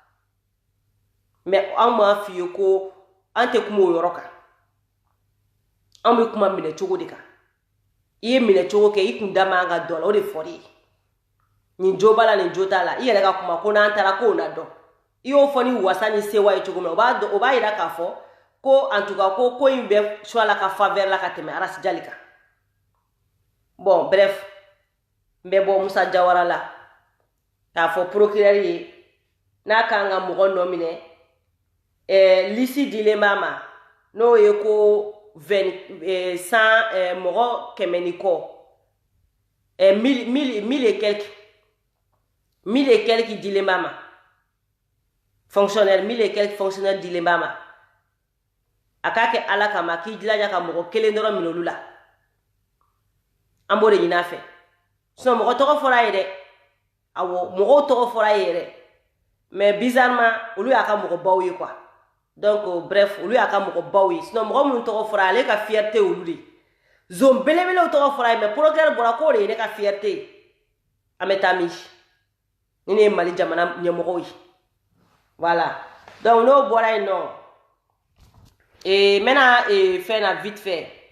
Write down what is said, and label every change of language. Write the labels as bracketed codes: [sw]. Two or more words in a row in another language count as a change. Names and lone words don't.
[bm] mais an m'a f'i ye ko an tɛ kuma o yɔrɔ kan an bɛ kuma minɛ cogo de kan i ye minɛ cogo kɛ i kun da man ka dɔn la o de fɔr'i ye nin jo b'a la nin jo t'a la i yɛrɛ ka kuma ko n'an taara k'o na dɔn i y'o fɔ ni wasa ni sewa ye cogo min o b'a yira k'a fɔ ko [fr] en tout cas [bm] ko in bɛ Suala ka faveur la ka tɛmɛ Rasijali kan bon bref n bɛ bɔ Musa Jawara la k'a fɔ procureur ye n'a kan ka mɔgɔ nɔ minɛ lisi dilen b'a ma n'o ye ko 100 mɔgɔ 100 ni kɔ [fr] 1000 et quelques [bm] dilen b'a ma fonctionnaire [fr] 1000 et quelques fonctionnaires [bm] dilen b'a ma a k'a kɛ Ala kama k'i jilaja ka mɔgɔ kelen dɔrɔn minɛ olu la an b'o de ɲini a fɛ sinon mɔgɔ tɔgɔ fɔra ye dɛ awɔ mɔgɔw tɔgɔ fɔra ye yɛrɛ mais bizarrement olu y'a ka mɔgɔ baw ye quoi donc bref olu y'a ka mɔgɔ baw ye sinon mɔgɔ minnu tɔgɔ fɔra ale ka fierté olu de zone belebelew tɔgɔ fɔra ye mais procureur bɔra k'o de ye ne ka fierté ye an bɛ taa min ni ne ye Mali jamana ɲɛmɔgɔw ye voilà donc n'o bɔra yen nɔ n bɛna fɛn na [fr] vite fait